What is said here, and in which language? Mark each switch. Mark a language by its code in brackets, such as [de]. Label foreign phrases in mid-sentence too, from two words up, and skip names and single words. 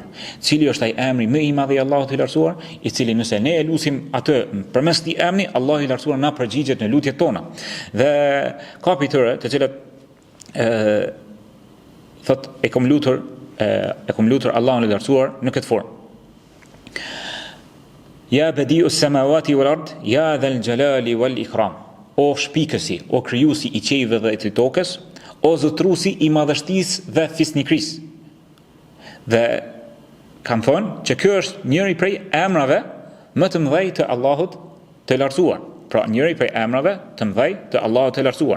[sq] Cili është ai emri më i madh i Allahut të lartësuar, i cili nëse ne e lutim atë përmes këtij emri, Allahu i lartësuar na përgjigjet në lutjet tona. Dhe ka pi tyre të cilët thot e kam lutur Allahun e lartësuar në këtë formë: [ar] "يا بديع السماوات والأرض يا ذا الجلال والإكرام." [sq] O shpikësi, o krijuesi i qiejve dhe të tokës, o zotruesi i madhështisë dhe fisnikrisë. Dhe kanë thonë që ky është njëri prej emrave më të mëdhej të Allahut të lartësuar. Pra njëri prej emrave të mëdhej të Allahut të lartësuar.